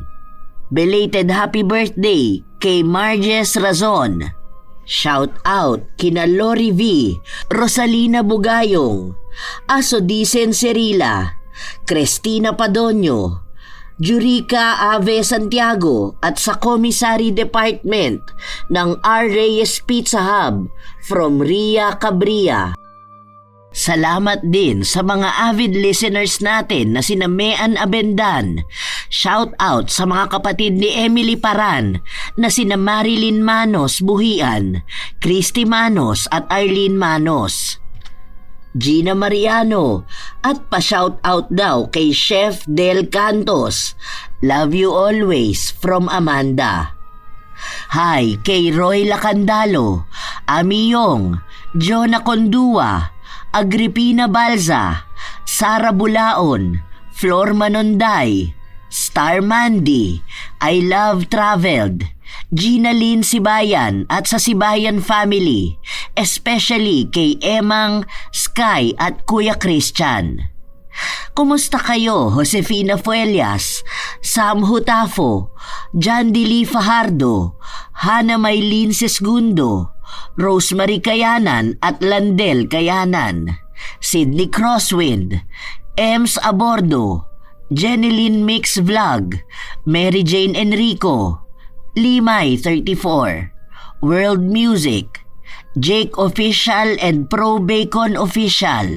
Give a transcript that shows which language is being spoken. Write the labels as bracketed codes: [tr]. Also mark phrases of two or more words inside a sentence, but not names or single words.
[en] Belated happy birthday [tl] kay Marges Razon. [en] Shout out [tl] kina Lori V, Rosalina Bugayong, Asodisen Cerila, Cristina Padonio, Jurica Ave Santiago at sa Commissary Department ng R. Reyes Pizza Hub from Ria Cabria. Salamat din sa mga [en] avid listeners [tl] natin na sina Mean Abendan. [en] Shout out [tl] sa mga kapatid ni Emily Paran na sina Marilyn Manos Buhian, Christy Manos at Arlene Manos. Gina Mariano at pa-shout out daw kay Chef Del Cantos. [en] Love you always from Amanda. [tl] Hi kay Roy Lacandalo, Ami Yong, Jonah Condua, Agripina Balza, Sara Bulaon, Flor Manonday, Star Mandy, I Love Traveled, Gina Lynn Sibayan at sa Sibayan family, especially kay Emang, Sky at Kuya Christian. Kumusta kayo, Josefina Fuelias, Sam Hutafo, John Dili Fajardo, Hana Maylin Sesgundo, Rosemary Kayanan at Landel Kayanan, Sydney Crosswind, Ems Abordo, Jeneline Mix Vlog, Mary Jane Enrico, Limay 34, World Music, Jake Official and Pro Bacon Official.